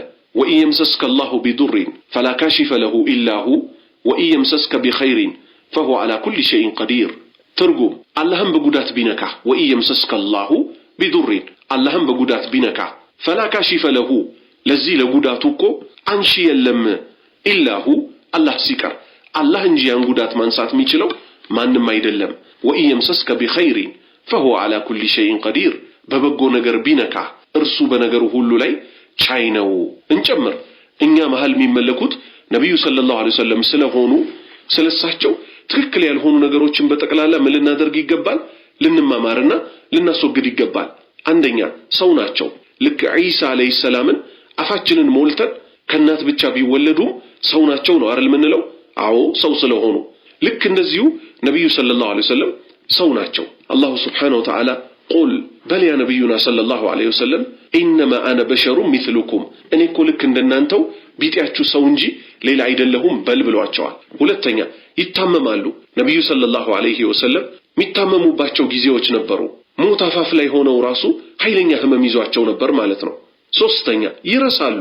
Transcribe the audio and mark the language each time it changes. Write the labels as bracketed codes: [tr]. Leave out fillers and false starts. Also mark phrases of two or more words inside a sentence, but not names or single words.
[ar] وإن يمسسك الله بضر فلا كاشف له إلا هو وإن يمسسك بخير فهو على كل شيء قدير። [am] ትርጉም አላህም በጉዳት ቢነካ [ar] وإن يمسسك الله بضر [am] አላህም በጉዳት ቢነካ [ar] فلا كاشف له [am] ለዚህ ለጉዳቱ እኮ አንሺ የለም [ar] إلا هو [am] አላህ ሲቀር አላህ እንጂ ያን ጉዳት ማንሳት የሚችለው ማንም አይደለም [ar] وإن يمسسك بخير فهو على كل شيء قدير [am] በበጎ ነገር ቢነካ እርሱ በነገሩ ሁሉ ላይ ቻይ ነው እንጨምር እኛ መሃል የሚመለኩት ነብዩ [ar] صلى الله عليه وسلم [am] ስለሆኑ ስለሳቸው ትክክል ያልሆኑ ነገሮችን በጠቅላላ ምን ልናደርግ ይገባል ልንማማርና ልናስወግድ ይገባል አንደኛ ሰው ናቸው ልክ ኢሳ [ar] عليه السلام [am] አፋችንን ሞልተን ከናት ብቻ ቢወለዱ ሰው ናቸው ነው አይደል ምንለው አዎ ሰው ስለሆኑ ልክ እንደዚሁ ነብዩ [ar] صلى الله عليه وسلم [am] ሰው ናቸው አላህ [ar] سبحانه وتعالى قل بل يا نبينا صلى الله عليه وسلم انما انا بشر مثلكم [am] እኔ እኮ ልክ እንደናንተው ቢጤያችሁ ሰው እንጂ ሌላ አይደለሁም በል ብሏቸዋል ሁለተኛ ይታመማሉ ነብዩ [ar] صلى الله عليه وسلم [am] ሚታመሙባቸው ጊዜዎች ነበሩ ሞት አፋፍ ላይ ሆነው ራሱ ኃይለኛ ህመም ይዟቸው ነበር ማለት ነው ሶስተኛ ይረሳሉ